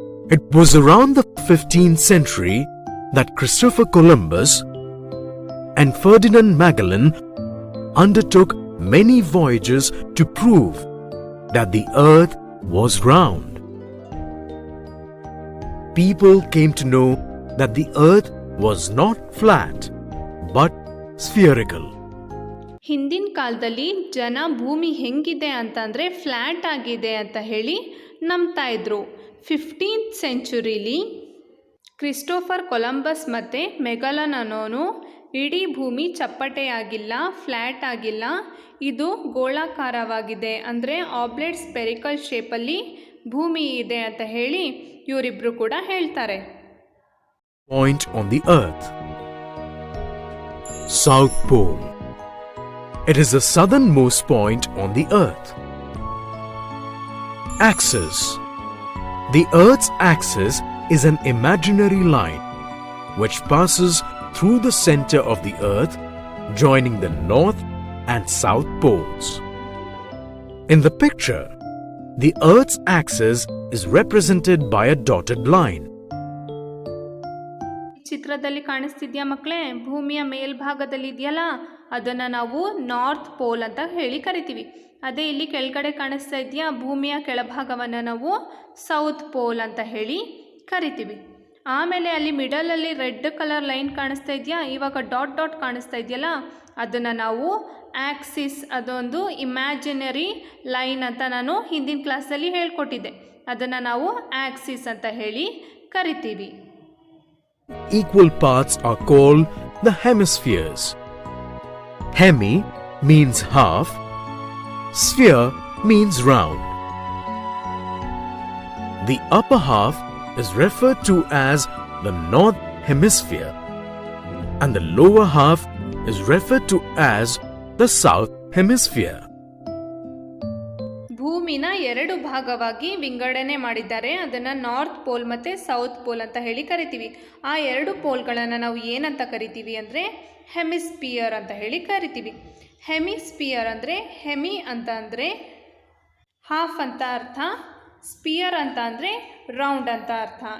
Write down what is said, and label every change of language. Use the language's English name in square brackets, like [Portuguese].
[English] It was around the 15th century that Christopher Columbus and Ferdinand Magellan undertook many voyages to prove that the earth was round. People came to know that the earth was not flat but spherical. [Kannada] ಹಿಂದಿನ ಕಾಲದಲ್ಲಿ ಜನ ಭೂಮಿ ಹೆಂಗಿದೆ ಅಂತಂದರೆ flat ಆಗಿದೆ ಅಂತ ಹೇಳಿ ನಂಬ್ತಾ ಇದ್ರು. 15th ಸೆಂಚುರಿಲಿ ಕ್ರಿಸ್ಟೋಫರ್ ಕೊಲಂಬಸ್ ಮತ್ತು ಮೆಗಲನ್ ಅನ್ನೋನು ಇಡೀ ಭೂಮಿ ಚಪ್ಪಟೆಯಾಗಿಲ್ಲ, ಫ್ಲ್ಯಾಟ್ ಆಗಿಲ್ಲ, ಇದು ಗೋಳಾಕಾರವಾಗಿದೆ, ಅಂದರೆ ಆಬ್ಲೇಟ್ ಸ್ಪೆರಿಕಲ್ ಶೇಪಲ್ಲಿ ಭೂಮಿ ಇದೆ ಅಂತ ಹೇಳಿ ಇವರಿಬ್ಬರು ಕೂಡ ಹೇಳ್ತಾರೆ. [English] Point on the earth. South Pole. It is the southernmost point on the earth. Axis. The earth's axis is an imaginary line which passes through the center of the earth, joining the north and south poles. In the picture, the earth's axis is represented by a dotted line. [Kannada] ಚಿತ್ರದಲ್ಲಿ ಕಾಣಿಸ್ತಿದ್ಯಾ ಮಕ್ಕಳೇ, ಭೂಮಿಯ ಮೇಲ್ಭಾಗದಲ್ಲಿ ಇದೆಯಲ್ಲ ಅದನ್ನು ನಾವು north pole ಅಂತ ಹೇಳಿ ಕರಿತೀವಿ. ಅದೇ ಇಲ್ಲಿ ಕೆಳಗಡೆ ಕಾಣಿಸ್ತಾ ಇದೆಯಾ, ಭೂಮಿಯ ಕೆಳಭಾಗವನ್ನು ನಾವು ಸೌತ್ ಪೋಲ್ ಅಂತ ಹೇಳಿ ಕರಿತೀವಿ. ಆಮೇಲೆ ಅಲ್ಲಿ ಮಿಡಲಲ್ಲಿ ರೆಡ್ ಕಲರ್ ಲೈನ್ ಕಾಣಿಸ್ತಾ ಇದೆಯಾ, ಇವಾಗ ಡಾಟ್ ಡಾಟ್ ಕಾಣಿಸ್ತಾ ಇದೆಯಲ್ಲ ಅದನ್ನು ನಾವು ಆಕ್ಸಿಸ್, ಅದೊಂದು ಇಮ್ಯಾಜಿನರಿ ಲೈನ್ ಅಂತ ನಾನು ಹಿಂದಿನ ಕ್ಲಾಸಲ್ಲಿ ಹೇಳ್ಕೊಟ್ಟಿದ್ದೆ, ಅದನ್ನು ನಾವು ಆಕ್ಸಿಸ್ ಅಂತ ಹೇಳಿ ಕರಿತೀವಿ. [English] Equal parts are called the hemispheres. Hemi means half, sphere means round. The upper half is referred to as the north hemisphere and the lower half is referred to as the south hemisphere. [Kannada] ಭೂಮಿನ ಎರಡು ಭಾಗವಾಗಿ ವಿಂಗಡಣೆ ಮಾಡಿದ್ದಾರೆ, ಅದನ್ನು north pole ಮತ್ತು south pole ಅಂತ ಹೇಳಿ ಕರಿತೀವಿ. ಆ ಎರಡು ಪೋಲ್ಗಳನ್ನು ನಾವು ಏನಂತ ಕರಿತೀವಿ ಅಂದರೆ ಹೆಮಿಸ್ಪಿಯರ್ ಅಂತ ಹೇಳಿ ಕರಿತೀವಿ. ಹೆಮಿಸ್ಪಿಯರ್ ಅಂದರೆ ಹೆಮಿ ಅಂತ ಅಂದರೆ ಹಾಫ್ ಅಂತ ಅರ್ಥ, ಸ್ಪಿಯರ್ ಅಂತ ಅಂದರೆ ರೌಂಡ್ ಅಂತ ಅರ್ಥ.